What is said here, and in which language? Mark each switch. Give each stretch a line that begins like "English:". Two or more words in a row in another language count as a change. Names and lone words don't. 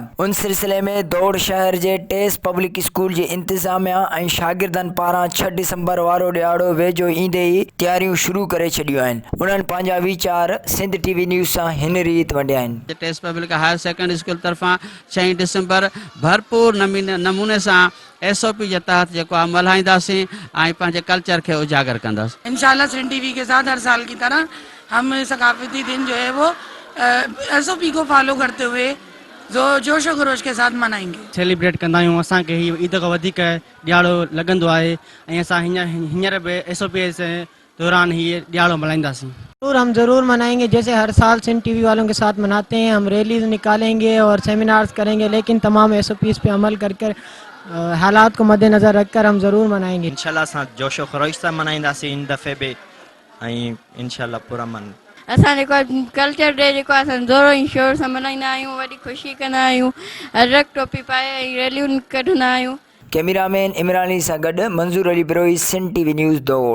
Sindhi: उन सिलसिले में दौड़ शहर जे टेस पब्लिक स्कूल जे इंतिज़ामिया ऐं शागिर्दनि पारां 6 डिसंबर वारो ॾियारो वेझो ईंदे ई तयारियूं शुरू करे छॾियूं आहिनि। उन्हनि पंहिंजा वीचार सिंध टीवी न्यूज़ सां हिन रीति वंडिया आहिनि। टेस पब्लिक हायर सेकेंडरी स्कूल तरफा 6 डिसंबर भरपूर
Urdu: نمونے سے SOP کے تحت
Sindhi: जो मल्हाईंदासीं ऐं पंहिंजे कल्चर के उजागर कंदासीं।
Urdu: ان شاء اللہ سندھ ٹی وی کے ساتھ ہر سال کی طرح ہم ثقافتی دن جو ہے وہ SOP کو فالو کرتے ہوئے جو جوش خروش کے ساتھ منائیں گے.
Sindhi: सेलिब्रेट कंदा आहियूं। असांखे ही ईद खां वधीक ॾियारो लॻंदो आहे ऐं असां हींअर बि SOP जे दौरान ही ॾियारो मल्हाईंदासीं।
Urdu: ہم ضرور منائیں گے، جیسے ہر سال سندھ ٹی وی والوں کے ساتھ مناتے ہیں. ہم ریلیز نکالیں گے اور سیمینارز کریں گے، لیکن تمام SOPs پہ عمل کر حالات کو مدنظر رکھ کر ہم ضرور منائیں گے.
Sindhi: इंशाल्लाह असां जोशो ख़रोश सां मनाईंदासीं इन दफ़े बि ऐं इंशाल्लाह पूरा मन असां
English: culture day
Sindhi: ज़ोरो ऐं शोर सां मल्हाईंदा आहियूं, वॾी ख़ुशी कंदा आहियूं, रग टोपी पाए ऐं रैलियूं कढंदा आहियूं। कैमरामैन इमरान अली सां गॾु मंज़ूर अली बिरोई सिंध टीवी न्यूज़ दौड़।